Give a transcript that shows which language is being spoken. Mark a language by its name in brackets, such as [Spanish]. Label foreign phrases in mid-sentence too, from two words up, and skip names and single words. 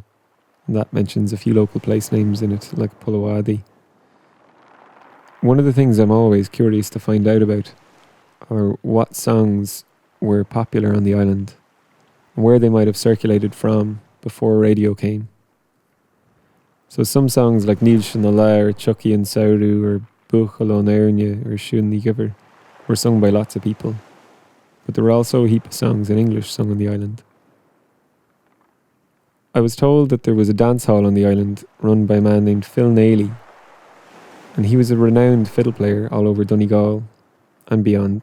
[English] And that mentions a few local place names in it, like Pulawadi. One of the things I'm always curious to find out about are what songs were popular on the island and where they might have circulated from before radio came. So some songs like Níl sin na lá or Chucky and Sauru or Buchal on Airne or Siún ní Giver were sung by lots of people. But there were also a heap of songs in English sung on the island. I was told that there was a dance hall on the island run by a man named Phil Nailey, and he was a renowned fiddle player all over Donegal and beyond.